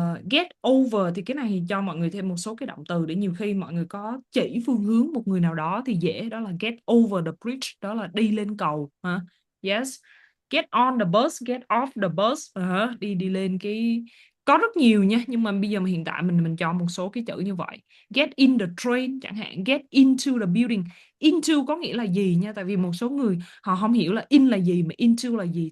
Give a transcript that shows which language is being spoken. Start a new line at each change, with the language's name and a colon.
English: Get over
Vietnamese: thì cái này thì cho mọi người thêm một số cái động từ để nhiều khi mọi người có chỉ phương hướng một người nào đó thì dễ, đó là
English: get over the bridge,
Vietnamese: đó là đi lên cầu.
English: Yes. Get on the bus, get off the bus,
Vietnamese: đi lên cái, có rất nhiều nha, nhưng mà bây giờ hiện tại mình chọn một số cái chữ như vậy.
English: Get in the train
Vietnamese: chẳng hạn,
English: get into the building.
Vietnamese: Into có nghĩa là gì nha, tại vì một số người họ không hiểu là in là gì mà into là gì.